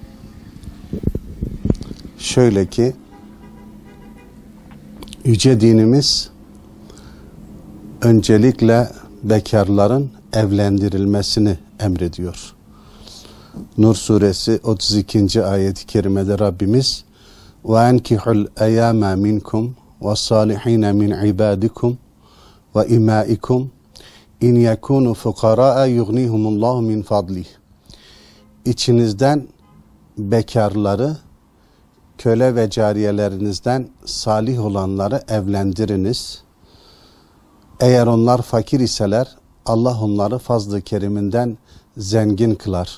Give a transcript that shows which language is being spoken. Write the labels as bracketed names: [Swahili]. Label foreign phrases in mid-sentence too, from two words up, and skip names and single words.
[Turkish] Şöyle ki, yüce dinimiz öncelikle bekarların evlendirilmesini emrediyor. Nur suresi 32. ayet-i kerimede Rabbimiz [Arabic] وَاَنْكِحُ الْاَيَامَ مِنْكُمْ وَالصَّالِحِينَ مِنْ عِبَادِكُمْ وَاِمَائِكُمْ اِنْ يَكُونُوا فُقَرَاءَ يُغْنِيهُمُ اللّٰهُ مِنْ فَضْلِهِ. [Turkish] İçinizden bekarları, köle ve cariyelerinizden salih olanları evlendiriniz. Eğer onlar fakir iseler, Allah onları fazl-ı keriminden zengin kılar.